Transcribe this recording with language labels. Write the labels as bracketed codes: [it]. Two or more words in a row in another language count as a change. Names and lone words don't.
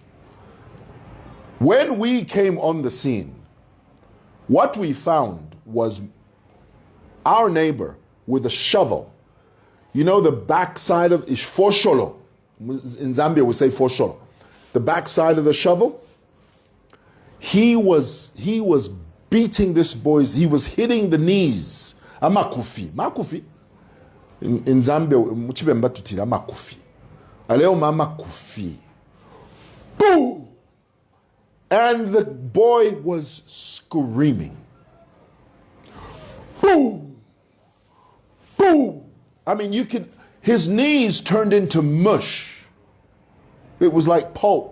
[en] When we came on the scene, what we found was our neighbor with a shovel. You know the backside of fosholo. In Zambia we say fosholo. The backside of the shovel. He was beating this boy's, he was hitting the knees. [bem] Amakufi. Makufi. [en] In Zambia, [bem] muchibemba tutira makufi. Aleo mama kufi. [en] Boom! And the boy was screaming. Boom! Boom! I mean, his knees turned into mush. It was like pulp.